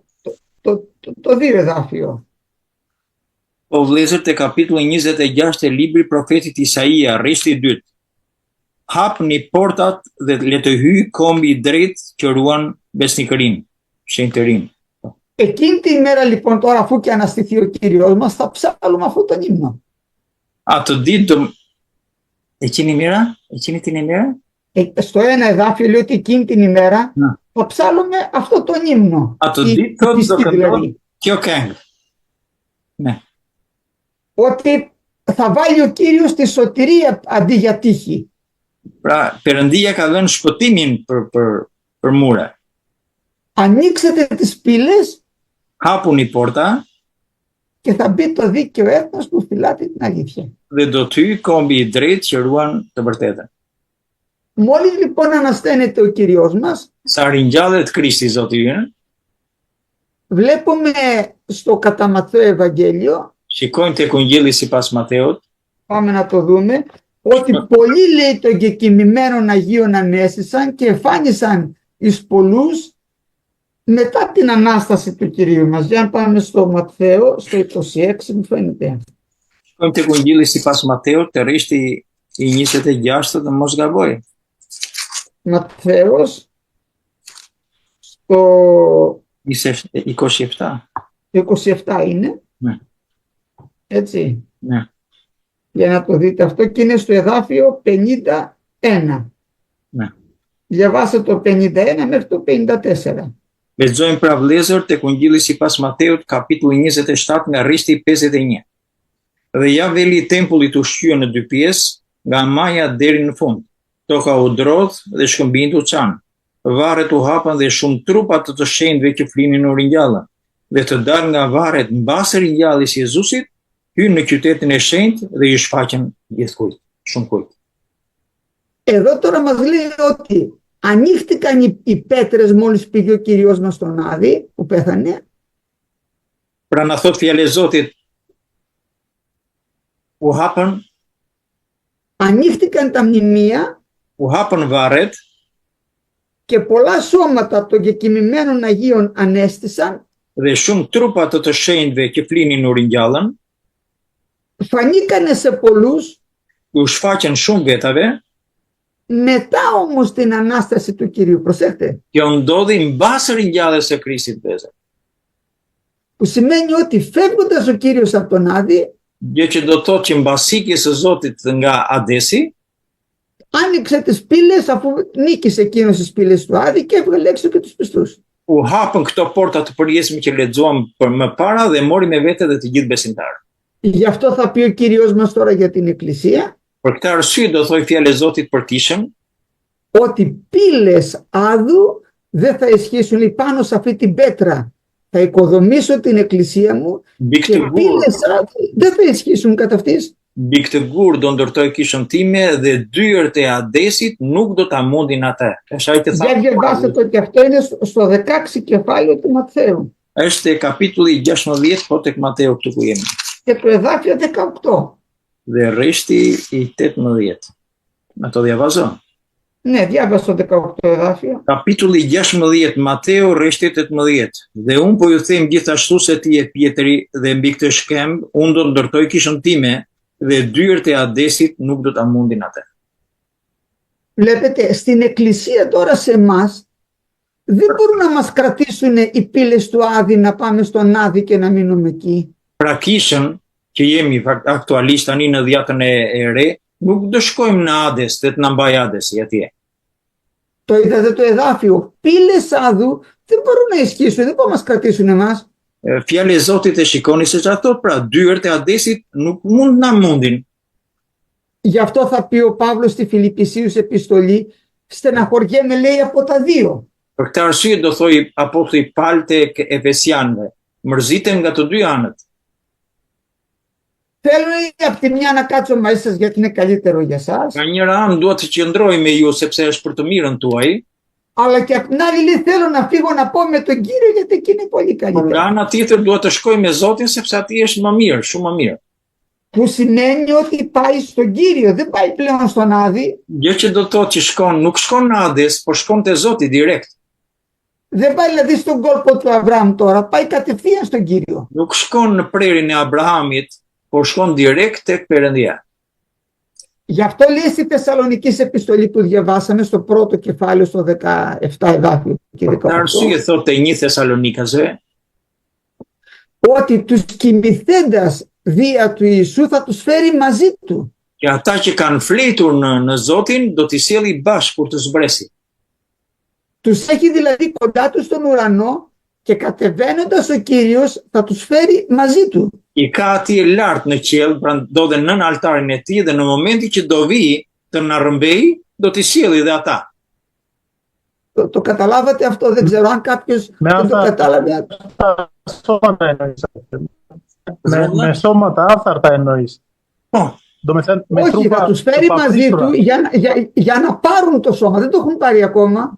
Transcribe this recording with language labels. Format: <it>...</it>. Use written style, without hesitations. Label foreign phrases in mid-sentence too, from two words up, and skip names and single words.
<el>Το 2 εδάφιο.</el> <sq>Po vëllezër, te kapitulli 26 e libri profetit Isaia, rreshti i 2. Hapni portat dhe le të hyjë kombi i drejtë që ruan besnikërinë, shenjtërinë.</sq> <el>Εκείνη τη ημέρα λοιπόν τώρα αφού και αναστηθεί ο Κύριος μας θα ψάλουμε αυτόν τον ύμνο.</el> <sq>Atë ditë do</sq> <el>εκείνη την ημέρα? Στο 1 εδάφιο λέει ότι εκείνη την ημέρα θα ψάλουμε αυτόν τον ύμνο.</el> <sq>Atë ditë thotë do këndon kjo këngë.</sq> <el>Ναι. Ότι θα βάλει ο Κύριος τη σωτηρία αντί για τύχη.</el> <sq>Pra, Perëndia ka dhënë shpëtimin për mure.</sq> <el>Ανοίξετε τις πύλες</el> <sq>Hapuni porta</sq> <el>και θα μπει το δίκαιο έθνος που φυλάται την αλήθεια.</el> <sq>dhe do të hyjë kombi i drejtë që ruan të vërtetën.</sq> <el>Μόλις λοιπόν ανασταίνεται ο Κύριος μας,</el> <sq>Sa ringjallet Krishti Zoti ynë,</sq> <el>βλέπουμε στο κατά Ματθαίο Ευαγγέλιο,</el> <sq>shikojmë tek Ungjilli sipas Mateut,</sq> <el>πάμε να το δούμε, ότι πολλοί λέει των κεκοιμημένων Αγίων ανέστησαν και εφάνισαν εις πολλούς μετά την Ανάσταση του Κυρίου μας. Για να πάμε στο Ματθαίο, στο 26 μου φαίνεται.</el> <sq>shikojmë tek Ungjilli sipas Mateut, te rreshti i 26 dhe mos gaboj.</sq> <el>Ματθαίος, στο 27. 27 είναι, Ναι. έτσι. Ναι. Για να το δείτε αυτό και είναι στο εδάφιο 51. Ναι. Διαβάστε το 51 μέχρι το 54.</el> <sq>Lexojmë pra vëllezër tek Ungjilli sipas Mateut, kapitulli 27 nga rreshti i 51. Dhe ja veli i tempullit u shqyën në 2 pjesë, nga maja deri në fund. Toka u drodh dhe shkëmbinit u çan. Varret u hapan dhe shumë trupa të shenjtëve që flinin u ringjallën. Dhe të dalë nga varret mbas ringjalljes së Jezusit, hyn në qytetin e shenjtë dhe i shfaqën gjithkujt, shumë kujt.</sq> <el>Εδώ τώρα μας λέει ότι ανοίχτηκαν οι πέτρες μόλις πήγε ο Κύριος μας στον Άδη που πέθανε.</el> <sq>Pra na thot fjala e Zotit, u hapën</sq> <el>Ανοίχτηκαν τα μνημεία</el> <sq>u hapën varret</sq> <el>και πολλά σώματα των κεκοιμημένων Αγίων ανέστησαν.</el> <sq>dhe shumë trupa të shenjtëve që flinin u ringjallën,</sq> <el>Φανήκανε σε πολλούς.</el> <sq>u shfaqën shumë vetave.</sq> <el>Μετά όμως την Ανάσταση του Κυρίου, προσέχτε,</el> <sq>Kjo ndodhi mbas ringjalljes së Krishtit vëllezër.</sq> <el>που σημαίνει ότι φεύγοντας ο Κύριος από τον Άδη,</el> <sq>Gjë që do thotë që mbas ikjes së Zotit nga Adesi,</sq> <el>άνοιξε τις πύλες αφού νίκησε εκείνος τις πύλες του Άδη και έβγαλε έξω και τους πιστούς.</el> <sq>u hapën këto porta të përjetshme që lexuam për më para dhe mori me vete dhe të gjithë besimtarët.</sq> <el>Γι' αυτό θα πει ο Κύριος μας τώρα για την Εκκλησία,</el> <sq>Për këtë arsye do thoj fjalë e Zotit për tishëm,</sq> <el>ότι πύλες Άδου δεν θα ισχύσουν λέει, πάνω σε αυτή την πέτρα. Θα οικοδομήσω την Εκκλησία μου</el> <sq>mbi</sq> <el>και</el> <sq>këtë</sq> <el>πύλες Άδου δεν θα ισχύσουν κατά αυτής.</el> <sq>mbi këtë gur do ndërtoj kishën time dhe dyert e Adesit nuk do ta mundin atë. Është ai që</sq> <el>Για διαβάστε το και αυτό είναι στο 16 κεφάλαιο του Ματθαίου</el> <sq>Është te kapitulli 16, po tek Mateu këtu ku jemi.</sq> <el>και το εδάφιο 18.</el> <sq>Dhe rreshti i 18.</sq> <el>Να το διαβάζω. Ναι, διάβασα το 18 εδάφιο.</el> <sq>Kapitulli 16 Mateu rreshti 18. Dhe un po ju them gjithashtu se ti je Pietri dhe mbi këtë shkemb un do ndërtoj kishën time dhe dyert e Adesit nuk do ta mundin atë.</sq> <el>Βλέπετε, στην Εκκλησία τώρα σε εμάς δεν μπορούν να μας κρατήσουν οι πύλες του Άδη να πάμε στον Άδη και να μείνουμε εκεί.</el> <sq>Pra kishën që jemi aktualisht tani në dhjetën e re, nuk do shkojmë në Ades dhe të na mbaj Adesi atje.</sq> <el>Το είδατε το εδάφιο. Πύλες Άδου δεν μπορούν να ισχύσουν, δεν μπορούν να μας κρατήσουν εμάς.</el> <sq>Fjala e Zotit e shikoni se çfarë thot, pra dyert e Adesit nuk mund na mundin.</sq> <el>Γι' αυτό θα πει ο Παύλος στη Φιλιππισίους επιστολή, στεναχωριέμαι λέει από τα δύο.</el> <sq>Për këtë arsye do thoi apostulli Paul tek Efesianëve, mërzitem nga të dy anët.</sq> <el>Θέλω από τη μια να κάτσω μαζί σας γιατί είναι καλύτερο για σας,</el> <sq>Nga njëra anë dua të qëndroj me ju sepse është për të mirën tuaj,</sq> <el>αλλά και από την άλλη λέει θέλω να φύγω να πω με τον Κύριο γιατί εκεί είναι πολύ</el> <sq>por nga</sq> <el>καλύτερο.</el> <sq>ana tjetër dua të shkoj me Zotin sepse aty është më mirë, shumë më mirë.</sq> <el>Που σημαίνει ότι πάει στον Κύριο, δεν πάει πλέον στον Άδη.</el> <sq>Gjë që do të thotë që shkon, nuk shkon në Hades, por shkon te Zoti direkt.</sq> <el>Δεν πάει δηλαδή στον κόλπο του Αβραάμ τώρα, πάει κατευθείαν στον Κύριο.</el> <sq>Nuk shkon në prerin e Abrahamit, por shkon direkt tek Perëndia.</sq> <el>Γι' αυτό λέει στη Θεσσαλονική επιστολή που διαβάσαμε στο πρώτο κεφάλαιο στο 17 εδάφιο και</el> <sq>Për</sq> <el>18,</el> <sq>arsye thotë 1 Thessalonikasve,</sq> <el>ότι τους κοιμηθέντας δια του Ιησού θα τους φέρει μαζί του.</el> <sq>që ata që kanë fletur në Zotin do t'i sjellë bashkë kur të zbresi.</sq> <el>Τους έχει δηλαδή κοντά του στον ουρανό και κατεβαίνοντας ο Κύριος θα τους φέρει μαζί του.</el> <sq>I ka atje lart në qiell, pra do dhe nën altarin e tij dhe në momentin që do vi të na rrëmbej, do t'i sjellë dhe ata.</sq> <el>Το καταλάβατε αυτό, δεν ξέρω αν κάποιος δεν το κατάλαβε. Σώματα εννοείς. Με σώματα άφθαρτα εννοείς.</el> <sq>Po,</sq> <el>Όχι, θα τους φέρει μαζί του για να πάρουν το σώμα. Δεν το έχουν πάρει ακόμα.</el>